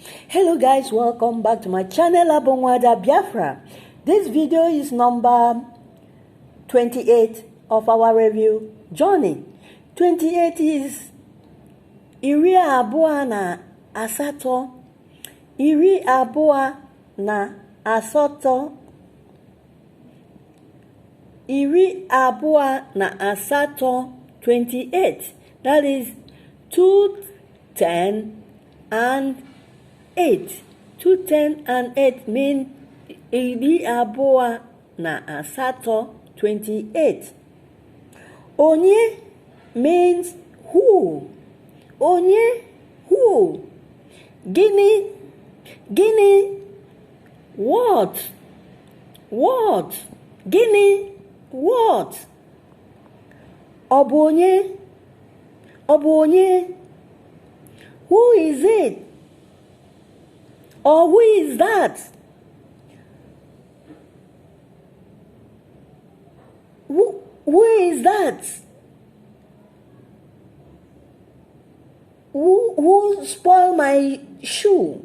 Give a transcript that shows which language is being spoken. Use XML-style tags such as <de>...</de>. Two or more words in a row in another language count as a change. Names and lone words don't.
<en>Hello guys, welcome back to my channel Abonwada Biafra. This video is number 28 of our review journey.</en> <ig>28 is iri abụọ na asatọ, iri abụọ na asatọ, iri abụọ na asatọ, 28.</ig> <en>That is 210 and 8.</en> <ig>210 and 8 mean iri abụọ na asatọ, 28.</ig> <en>Onye means who.</en> <ig>Onye, who. Gịnị, gịnị,</ig> <en>what. What. Gịnị, what.</en> <ig>Ọ bụ onye, ọ bụ onye.</ig> <en>Who is it? Or who is that? Who is that? Who spoiled my shoe?</en>